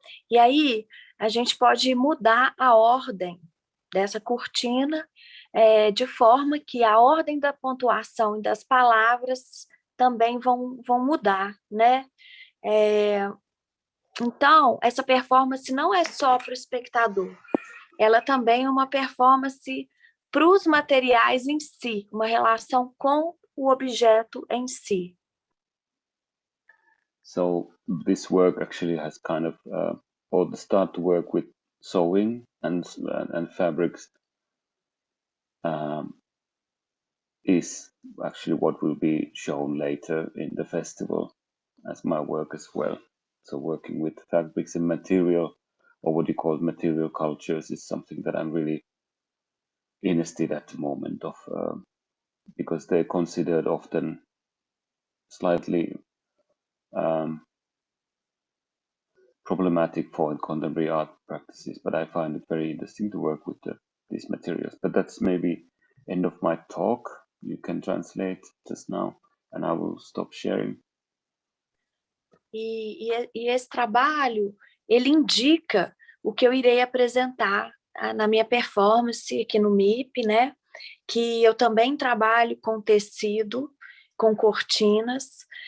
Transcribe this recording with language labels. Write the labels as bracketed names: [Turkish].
[Portuguese] E aí a gente pode mudar a ordem dessa cortina de forma que a ordem da pontuação e das palavras também vão mudar, né? Então, essa performance não é só para o espectador, ela também é uma performance para os materiais em si, uma relação com o objeto em si. [English] So this work actually has kind of, or start to work with sewing and fabrics, is actually what will be shown later in the festival as my work as well. So working with fabrics and material, or what you call material cultures, is something that I'm really interested at the moment of, because they're considered often slightly problematic for contemporary art practices, but I find it very interesting to work with these materials. But that's maybe end of my talk. You can translate just now, and I will stop sharing. [Portuguese] E esse trabalho, ele indica o que eu irei apresentar na minha performance aqui no MIP, né? Que eu também trabalho com tecido, com cortinas.